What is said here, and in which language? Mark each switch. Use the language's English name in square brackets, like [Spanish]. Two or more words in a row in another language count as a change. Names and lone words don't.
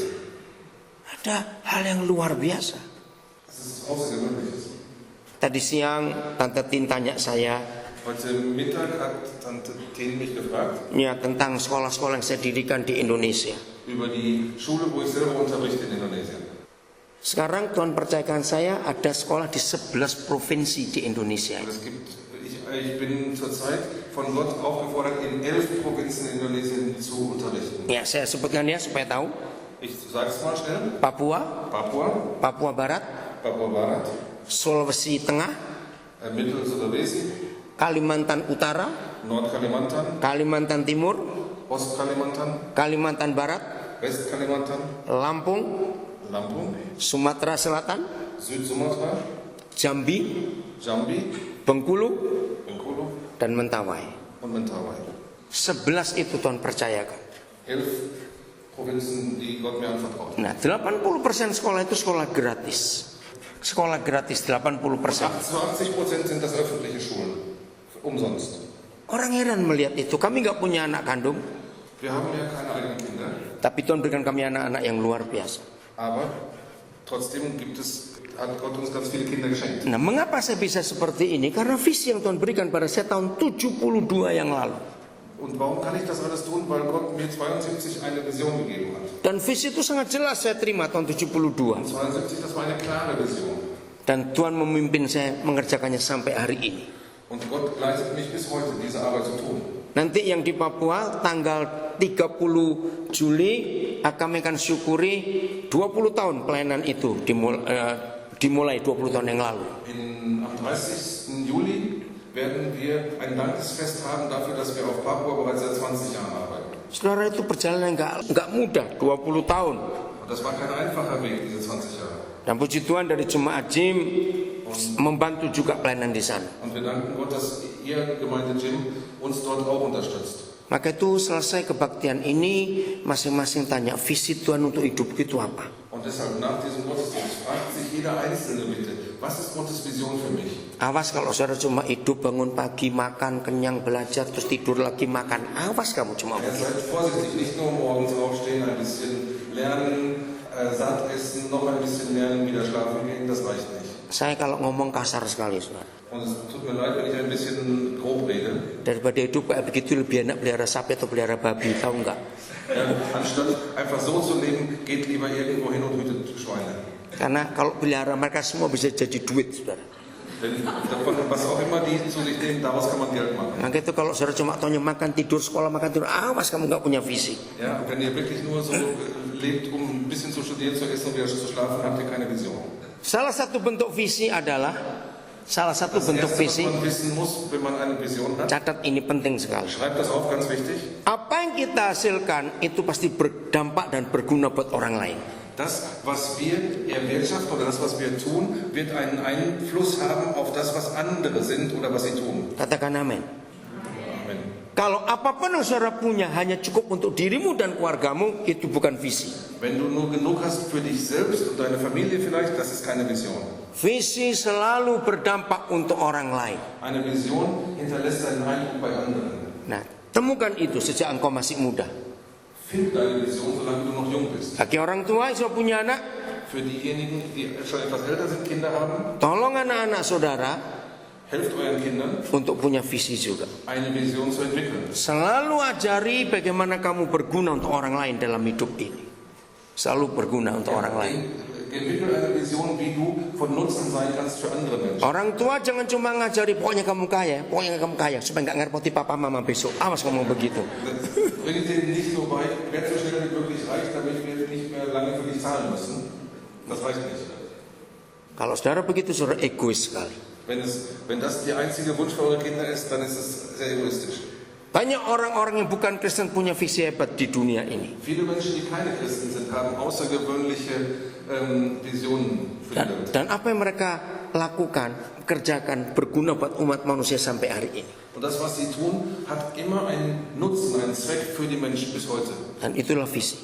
[Indonesian] Ada hal yang luar biasa. [German] Das ist außergewöhnlich. [Indonesian] Tadi siang Tante Tin tanya saya, [German] Heute Mittag hat Tante Tin mich gefragt [Indonesian] ya, tentang sekolah-sekolah yang saya dirikan di Indonesia. [German] über die Schule, wo ich selber unterrichte in Indonesien. [Indonesian] Sekarang Tuhan percayakan saya ada sekolah di 11 provinsi di Indonesia. [German] Und ich bin zurzeit von Gott aufgefordert, in 11 Provinzen in Indonesien zu unterrichten. [Indonesian] Ya, saya sebutkan ya supaya tahu. [German] Ich sage es mal schnell. [Indonesian] Papua, [German] Papua, [Indonesian] Papua Barat, [German] Papua Barat, [Indonesian] Sulawesi Tengah, [German] Mittel Sulawesi, [Indonesian] Kalimantan Utara, [German] Nordkalimantan, [Indonesian] Kalimantan Timur, [German] Ostkalimantan, [Indonesian] Kalimantan Barat, [German] Westkalimantan, [Indonesian] Lampung, [German] Lampung, [Indonesian] Sumatera Selatan, [German] Südsumatra, [Indonesian] Jambi, [German] Jambi, [Indonesian] Bengkulu, [German] Bengkulu [Indonesian] dan Mentawai. [German] und Mentawai. [Indonesian] 11 itu Tuhan percayakan. [German] 11 Provinzen, die Gott mir anvertraut. [Indonesian] Nah, 80% sekolah itu sekolah gratis. Sekolah gratis 80%. [German] 80% sind das öffentliche Schulen. Umsonst. [Indonesian] Orang heran melihat itu. Kami nggak punya anak kandung, [German] Wir haben ja keine eigenen Kinder, [Indonesian] tapi Tuhan berikan kami anak-anak yang luar biasa. [German] aber trotzdem hat Gott uns ganz viele Kinder geschenkt. [Indonesian] Nah, mengapa saya bisa seperti ini? Karena visi yang Tuhan berikan pada saya tahun 72 yang lalu. [German] Und warum kann ich das alles tun? Weil Gott mir 72 eine Vision gegeben hat. [Indonesian] Dan visi itu sangat jelas saya terima tahun 72. [German] Und 72, das war eine klare Vision. [Indonesian] Dan Tuhan memimpin saya mengerjakannya sampai hari ini. [German] Und Gott leitet mich bis heute, diese Arbeit zu tun. [Indonesian] Nanti yang di Papua tanggal 30 Juli kami akan syukuri 20 tahun pelayanan itu dimulai 20 tahun yang lalu. [German] Am 30. Juli werden wir ein Dankesfest haben dafür, dass wir auf Papua bereits seit 20 Jahren arbeiten. [Indonesian] Saudara, itu perjalanan nggak mudah, 20 tahun. [German] Und das war kein einfacher Weg, diese 20 Jahre. [Indonesian] Dan puji Tuhan dari Jemaat Jim membantu juga pelayanan di sana. [German] Und wir danken Gott, dass ihr Gemeinde Jim uns dort auch unterstützt. [Indonesian] Maka itu selesai kebaktian ini, masing-masing tanya visi Tuhan untuk hidup itu apa. [German] Und deshalb nach diesem Gottesdienst fragt sich jeder Einzelne bitte, was ist Gottes Vision für mich? [Indonesian] Awas kalau saudara cuma hidup, bangun pagi, makan, kenyang, belajar, terus tidur lagi makan. Awas kamu cuma Ja, begitu. [German] seid vorsichtig, nicht nur morgens aufstehen, ein bisschen lernen, satt essen, noch ein bisschen lernen, wieder schlafen gehen, das reicht nicht. [Indonesian] Saya kalau ngomong kasar sekali, saudara. [German] Und es tut mir leid, wenn ich ein bisschen grob rede. [Indonesian] Daripada hidup kayak begitu lebih enak pelihara sapi atau pelihara babi, tahu nggak? [German] Ja, anstatt einfach so zu leben, geht lieber irgendwo hin und hütet Schweine. [Indonesian] Karena kalau pelihara mereka semua bisa jadi duit, saudara. [German] Denn davon, was auch immer die zu sich nehmen, daraus kann man Geld machen. [Indonesian] Maka itu kalau saudara cuma taunya makan, tidur, sekolah, makan, tidur, awas kamu nggak punya visi. [German] Ja, wenn ihr wirklich nur so lebt, um ein bisschen zu studieren, zu essen und wieder zu schlafen, habt ihr keine Vision. [Indonesian] Salah satu bentuk visi adalah [German] Das Erste, was man wissen muss, wenn man eine Vision hat, [Indonesian] catat ini penting sekali. [German] schreibt das auf, ganz wichtig. [Indonesian] Apa yang kita hasilkan itu pasti berdampak dan berguna buat orang lain. [German] Das, was wir erwirtschaften oder das, was wir tun, wird einen Einfluss haben auf das, was andere sind oder was sie tun. [Indonesian] Katakan amin. [German] Amen. [Indonesian] Kalau apapun yang saudara punya hanya cukup untuk dirimu dan keluargamu, itu bukan visi. [German] Wenn du nur genug hast für dich selbst und deine Familie vielleicht, das ist keine Vision. [Indonesian] Visi selalu berdampak untuk orang lain. [German] Eine Vision hinterlässt einen Eindruck bei anderen. [Indonesian] Nah, temukan itu sejak engkau masih muda. [German] Find deine Vision, solange du noch jung bist. [Indonesian] Bagi orang tua yang sudah punya anak, [German] Für diejenigen, die schon etwas älter sind, Kinder haben, [Indonesian] tolong anak-anak saudara [German] helft euren Kindern, [Indonesian] untuk punya visi juga. [German] eine Vision zu entwickeln. [Indonesian] Selalu ajari bagaimana kamu berguna untuk orang lain dalam hidup ini. Selalu berguna untuk orang lain. [German] Entwickel eine Vision, wie du von Nutzen sein kannst für andere Menschen. [Indonesian] Orang tua jangan cuma ngajari pokoknya kamu kaya supaya nggak ngerepoti papa mama besok. Awas kamu begitu. [German] Bringt denen nicht so bei, werd so schnell wie möglich reich, damit wir nicht mehr lange für dich zahlen müssen. Das reicht nicht. [Indonesian] Kalau saudara begitu, saudara egois sekali. [German] Wenn das der einzige Wunsch für eure Kinder ist, dann ist es sehr egoistisch. [Indonesian] Banyak orang-orang yang bukan Kristen punya visi hebat di dunia ini. [German] Viele Menschen, die keine Christen sind, haben außergewöhnliche Visionen für die Welt. [Indonesian] Dan apa yang mereka lakukan, kerjakan, berguna buat umat manusia sampai hari ini. [German] Und das, was sie tun, hat immer einen Nutzen, einen Zweck für die Menschen bis heute. [Indonesian] Dan itulah visi.